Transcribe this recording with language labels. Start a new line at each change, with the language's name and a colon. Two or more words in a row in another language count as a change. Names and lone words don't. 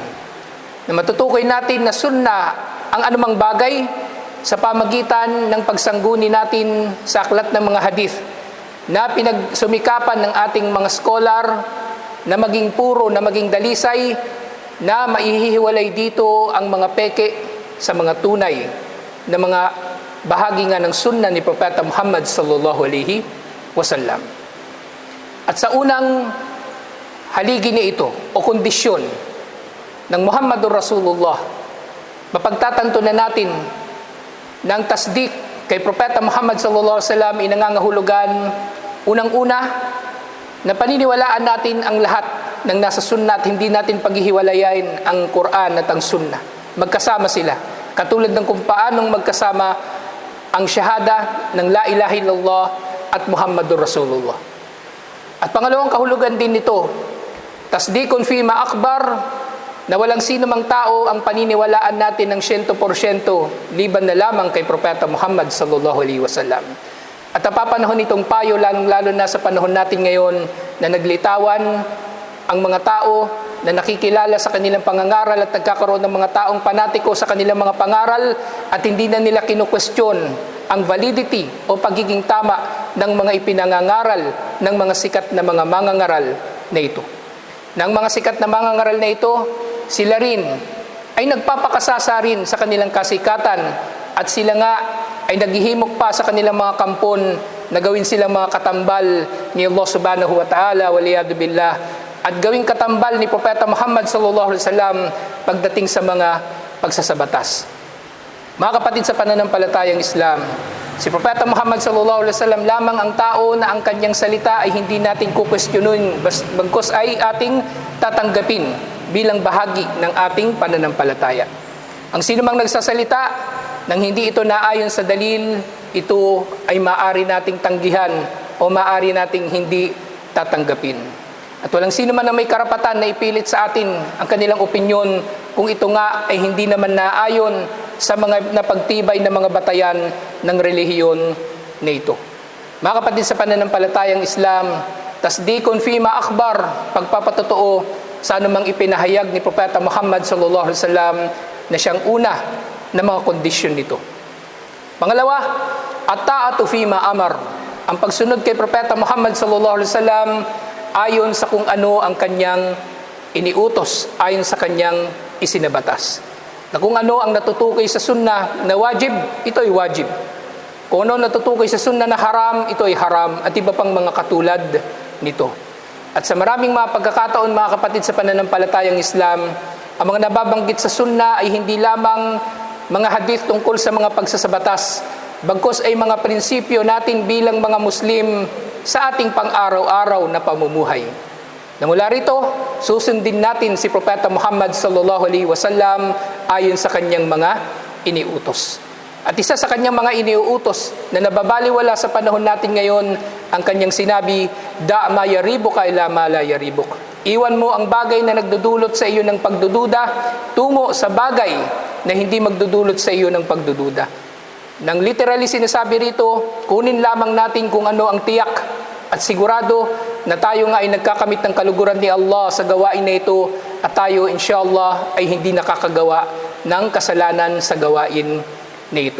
Filipino: Na matutukoy natin na sunna ang anumang bagay sa pamagitan ng pagsangguni natin sa aklat ng mga hadith na pinagsumikapan ng ating mga scholar na maging puro, na maging dalisay, na maihihiwalay dito ang mga peke sa mga tunay na mga bahagi nga ng sunna ni Propeta Muhammad
Arabic: صلى الله عليه وسلم.
Filipino: At sa unang haligi ni ito o kondisyon ng
Arabic: محمد رسول الله,
Filipino: mapagtatanto na natin na ang tasdik kay Propeta Muhammad
Arabic: صلى الله عليه وسلم
Filipino: ay nangangahulugan unang-una na paniniwalaan natin ang lahat ng nasa sunna at hindi natin paghihiwalayin ang Quran at ang sunna. Magkasama sila. Katulad ng kung paanong magkasama ang syahada ng
Arabic: لا إله إلا الله
Filipino: at
Arabic: محمد رسول الله.
Filipino: At pangalawang kahulugan din nito,
Arabic: تصديق فيما أخبر,
Filipino: na walang sino mang tao ang paniniwalaan natin ng 100% liban na lamang kay Propeta Muhammad
Arabic: صلى الله عليه وسلم.
Filipino: At napapanahon itong payo lalo na sa panahon natin ngayon na naglitawan ang mga tao na nakikilala sa kanilang pangangaral at nagkakaroon ng mga taong panatiko sa kanilang mga pangaral at hindi na nila kinukwestiyon ang validity o pagiging tama ng mga ipinangangaral ng mga sikat na mga mangangaral na ito. Ng mga sikat na mangangaral na ito, sila rin ay nagpapakasasa rin sa kanilang kasikatan at sila nga ay naghihimok pa sa kanilang mga kampon na gawin silang mga katambal ni Allah
Arabic: سبحانه وتعالى والعياذ بالله
Filipino: at gawing katambal ni Propeta Muhammad
Arabic: صلى الله عليه وسلم
Filipino: pagdating sa mga pagsasabatas. Mga kapatid sa pananampalatayang Islam, Si Propeta Muhammad
Arabic: صلى الله عليه وسلم
Filipino: lamang ang tao na ang kanyang salita ay hindi natin kukwestiyonin, bagkus ay ating tatanggapin bilang bahagi ng ating pananampalataya. Ang sinumang nagsasalita nang hindi ito naayon sa dalil, ito ay maaari nating tanggihan o maaari nating hindi tatanggapin. At walang sino man na may karapatan na ipilit sa atin ang kanilang opinyon kung ito nga ay hindi naman naayon sa mga napagtibay na mga batayan ng relihiyon na ito. Mga kapatid sa pananampalatayang Islam,
Arabic: تصديق فيما أخبر,
Filipino: pagpapatotoo sa anumang ipinahayag ni Propeta Muhammad
Arabic: صلى الله عليه وسلم
Filipino: na siyang una na mga kondisyon nito. Pangalawa,
Arabic: الطاعة فيما أمر,
Filipino: ang pagsunod kay Propeta Muhammad
Arabic: صلى الله عليه وسلم
Filipino: ayon sa kung ano ang kanyang iniutos, ayon sa kanyang isinabatas. Na kung ano ang natutukoy sa sunnah na wajib, ito ay wajib. Kung ano natutukoy sa sunnah na haram, ito ay haram, at iba pang mga katulad nito. At sa maraming mga pagkakataon, mga kapatid sa pananampalatayang Islam, ang mga nababanggit sa sunnah ay hindi lamang mga hadith tungkol sa mga pagsasabatas, bagkus ay mga prinsipyo natin bilang mga Muslim sa ating pang-araw-araw na pamumuhay. Na mula rito, susundin natin si Propeta Muhammad
Arabic: صلى الله عليه وسلم
Filipino: ayon sa kanyang mga iniutos. At isa sa kanyang mga iniuutos na nababaliwala sa panahon natin ngayon, ang kanyang sinabi,
Arabic: دع ما يريبك إلى ما لا يريبك.
Filipino: Iwan mo ang bagay na nagdudulot sa iyo ng pagdududa tungo sa bagay na hindi magdudulot sa iyo ng pagdududa. Nang literally sinasabi rito, kunin lamang natin kung ano ang tiyak at sigurado na tayo nga ay nagkakamit ng kaluguran ni Allah sa gawain na ito at tayo inshallah ay hindi nakakagawa ng kasalanan sa gawain na ito.